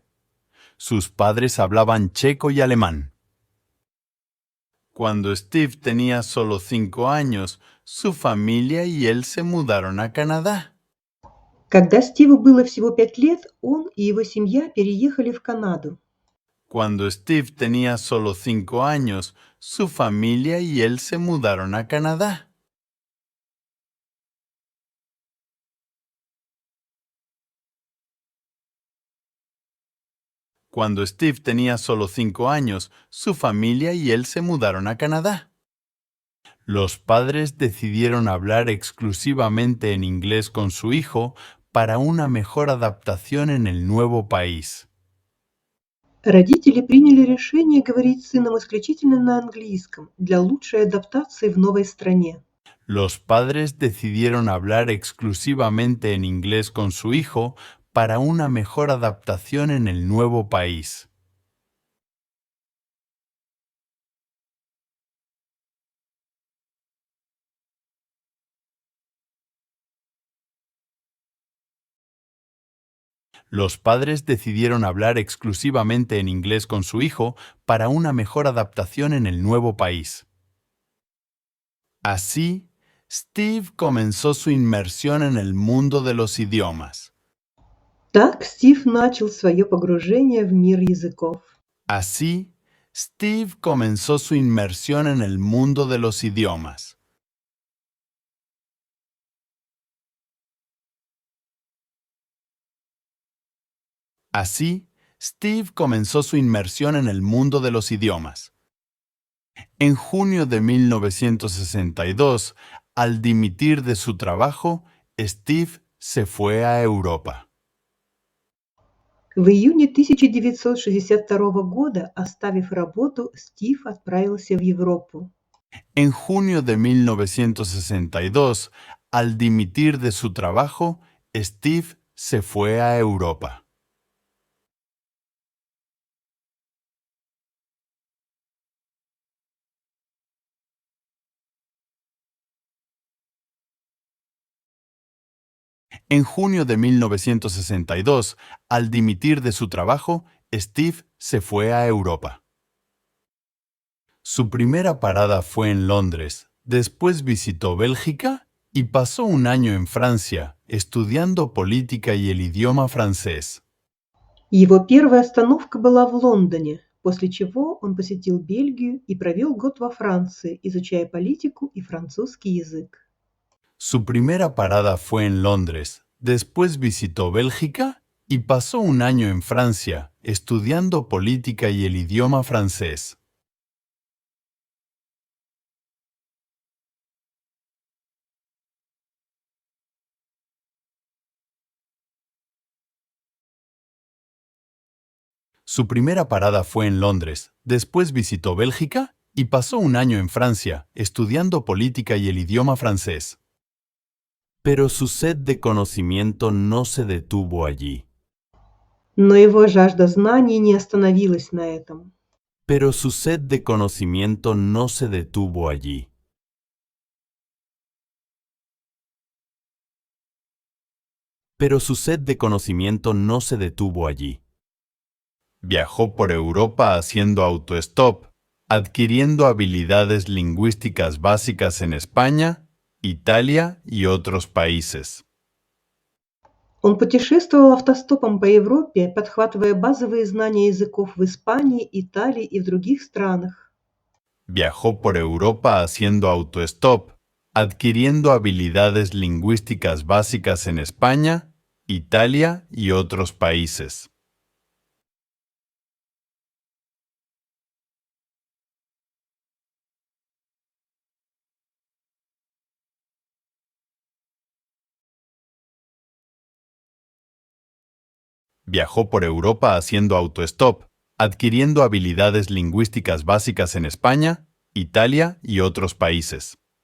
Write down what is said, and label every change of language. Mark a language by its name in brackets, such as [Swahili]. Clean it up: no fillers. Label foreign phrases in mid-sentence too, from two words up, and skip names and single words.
[Spanish] Sus padres hablaban checo y alemán. Cuando Steve tenía solo 5 años, su familia y él se mudaron a Canadá. [Russian] Когда Стиву было всего 5 лет, он и его семья переехали в Канаду. [Spanish] Cuando Steve tenía solo 5 años, su familia y él se mudaron a Canadá. Cuando Steve tenía solo 5 años, su familia y él se mudaron a Canadá. Los padres decidieron hablar exclusivamente en inglés con su hijo para una mejor adaptación en el nuevo país. [Russian] Родители приняли решение говорить с сыном исключительно на английском для лучшей адаптации в новой стране. [Spanish] Los padres decidieron hablar exclusivamente en inglés con su hijo para una mejor adaptación en el nuevo país. Los padres decidieron hablar exclusivamente en inglés con su hijo para una mejor adaptación en el nuevo país. Así, Steve comenzó su inmersión en el mundo de los idiomas. [Russian] Так Стив начал свое погружение в мир языков. [Spanish] Así, Steve comenzó su inmersión en el mundo de los idiomas. Así, Steve comenzó su inmersión en el mundo de los idiomas. En junio de 1962, al dimitir de su trabajo, Steve se fue a Europa. [Russian] В июне 1962 года, оставив работу, Стив отправился в Европу. [Spanish] En junio de 1962, al dimitir de su trabajo, Steve se fue a Europa. En junio de 1962, al dimitir de su trabajo, Steve se fue a Europa. Su primera parada fue en Londres, después visitó Bélgica y pasó un año en Francia, estudiando política y el idioma francés. [Russian] Его первая остановка была в Лондоне, после чего он посетил Бельгию и провел год во Франции, изучая политику и французский язык. [Spanish] Su primera parada fue en Londres, después visitó Bélgica y pasó un año en Francia estudiando política y el idioma francés. Su primera parada fue en Londres, después visitó Bélgica y pasó un año en Francia estudiando política y el idioma francés. Pero su sed de conocimiento no se detuvo allí. [Russian] Но его жажда знаний не остановилась на этом. [Spanish] Pero su sed de conocimiento no se detuvo allí. Pero su sed de conocimiento no se detuvo allí. Viajó por Europa haciendo autostop, adquiriendo habilidades lingüísticas básicas en España, Italia y otros países. [Russian] Он путешествовал автостопом по Европе, подхватывая базовые знания языков в Испании, Италии и в других странах. [Spanish] Viajó por Europa haciendo autostop, adquiriendo habilidades lingüísticas básicas en España, Italia y otros países. Viajó por Europa haciendo autostop, adquiriendo habilidades lingüísticas básicas en España, Italia y otros países.